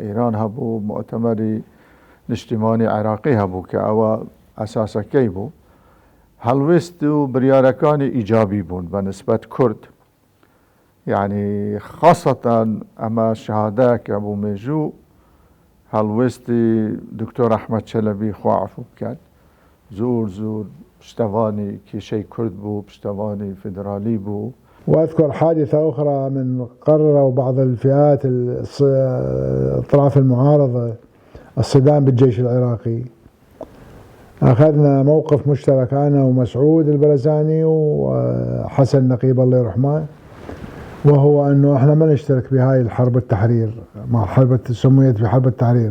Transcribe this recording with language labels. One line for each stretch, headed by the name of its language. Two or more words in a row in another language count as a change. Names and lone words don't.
Central Kurdish: ئێران هەبوو مؤتەمەری نیشتیمانی عێراقی هەبوو کە ئەوە ئەساسەکەی بوو هەڵوێست و بریارەکانی ئیجابی بوون بە نسبەت کورد یعنی خاصەتەن ئەمە شەهادەیەکە بوو مێژوو هەڵوێستی دکتۆر ئەحمەد چەلەبی خوا عەفو بکات زۆر پشتواني كيشي كرد بو پشتواني فيدرالي بو.
Arabic: وأذكر حادثة أخرى من قرروا بعض الفئات الأطراف المعارضة الصدام بالجيش العراقي. أخذنا موقف مشترك أنا ومسعود البرزاني وحسن نقيب الله يرحمه، وهو أنه إحنا ما نشترك بهاي الحرب التحرير مع حرب سميت بحرب التحرير.